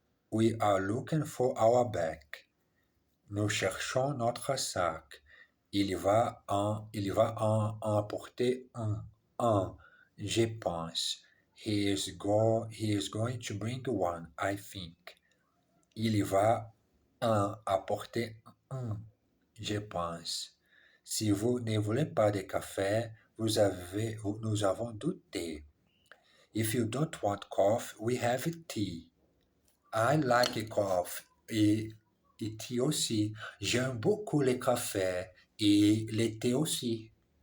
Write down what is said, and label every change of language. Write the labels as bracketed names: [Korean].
[English] We are looking for our bag. [French] Nous cherchons notre sac. Il va en apporter un, je pense. [English] He is going to bring one, I think. [French] Il va en apporter un, je pense. Si vous ne voulez pas de café, nous avons du thé. [English] If you don't want coffee, we have tea. I like coffee [French] et thé aussi. J'aime beaucoup le café et le thé aussi.